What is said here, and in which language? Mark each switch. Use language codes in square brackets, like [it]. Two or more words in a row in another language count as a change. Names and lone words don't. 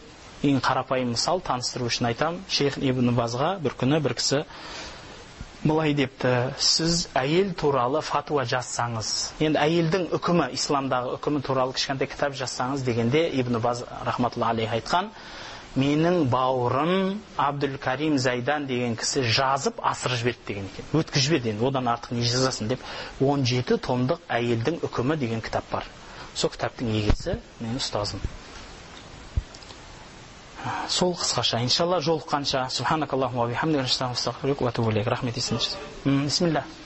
[kk] Ең қарапайым мысал таныстыру үшін айтам. Шейх Ибн Базға бір күні бір кісі былай депті: сіз әйел туралы фатуа жазсаңыз, енді әйелдің үкімі, исламдағы үкімі туралы кішкентай кітап жазсаңыз дегенде Ибн Баз [ar] رحمة الله عليه [kk] айтқан: менің бауырым Абдул-Карим Зайдан деген кісі жазып асырып жіберді деген екен. Өткізіп жіберді, енді одан артық не жазасын деп. 17 томдық әйелдің үкімі деген кітап бар. Сол кітаптың егесі менің ұстазым. Сол қысқаша, иншалла жолыққанша. [ar] سبحانك اللهم وبحمدك، أستغفرك وأتوب إليك. [kk] Рахмет исіңіз. Бисмилlah.